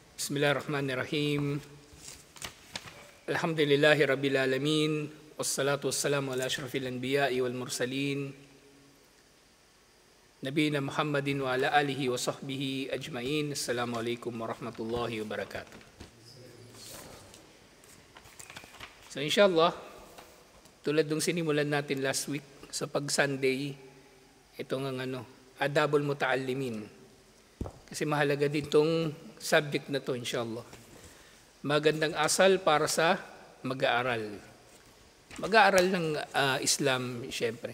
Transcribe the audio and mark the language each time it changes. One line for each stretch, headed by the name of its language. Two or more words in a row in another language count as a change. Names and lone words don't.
Arabic: بسم الله الرحمن الرحيم. الحمد لله رب العالمين. والصلاة والسلام على أشرف الأنبياء والمرسلين. نبينا محمد وعلى آله وصحبه أجمعين. السلام عليكم ورحمة الله وبركاته.
Filipino: So inshallah, tulad nung sinimulan natin
English: last week
Filipino: sa pag-Sunday, ito nga
Arabic: أدب المتعلمين.
Filipino: Kasi mahalaga din tong subject na to, inshallah. Magandang asal para sa mag-aaral. Mag-aaral ng Islam, syempre.